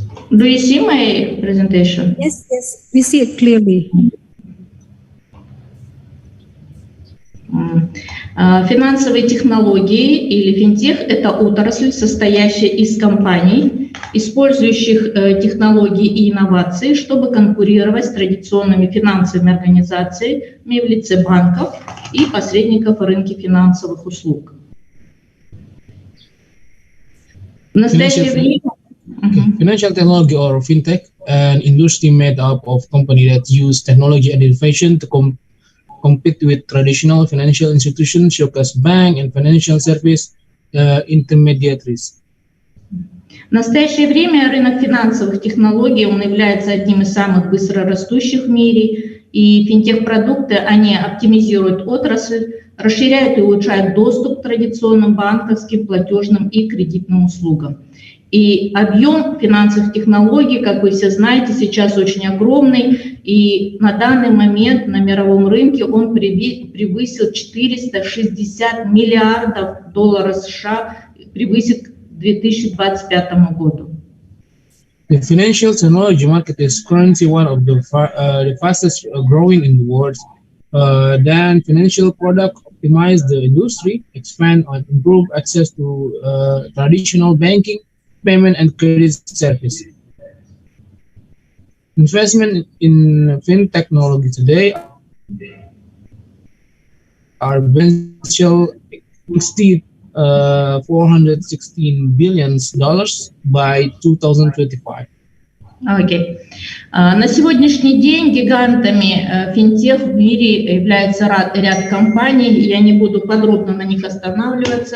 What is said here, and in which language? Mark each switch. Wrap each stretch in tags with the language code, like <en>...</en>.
<en>Do you see my presentation? Yes, yes, we see it clearly.</en> <ru>Финансовые технологии или финтех – это отрасль, состоящая из компаний, использующих технологии и инновации, чтобы конкурировать с традиционными финансовыми организациями в лице банков и посредников в рынке финансовых услуг. В настоящее время</ru> <en>Financial technology or fintech, an industry made up of companies that use technology and innovation to compete with traditional financial institutions such as bank and financial service intermediaries.</en> <ru>В настоящее время рынок финансовых технологий, он является одним из самых быстрорастущих в мире, и финтех-продукты, они оптимизируют отрасль, расширяют и улучшают доступ к традиционным банковским, платежным и кредитным услугам. И объем финансовых технологий, как вы все знаете, сейчас очень огромный, и на данный момент на мировом рынке он превысил 460 миллиардов долларов США, превысит к 2025 году.</ru> <en>The financial technology market is currently one of the fastest growing in the world. Then financial products optimize the industry, expand and improve access to traditional banking, payment and credit service. Investment in fintech technology today are eventual exceed $416 billion by 2025. Okay.</en> <ru>На сегодняшний день гигантами финтех в мире является ряд компаний. Я не буду подробно на них останавливаться.</ru>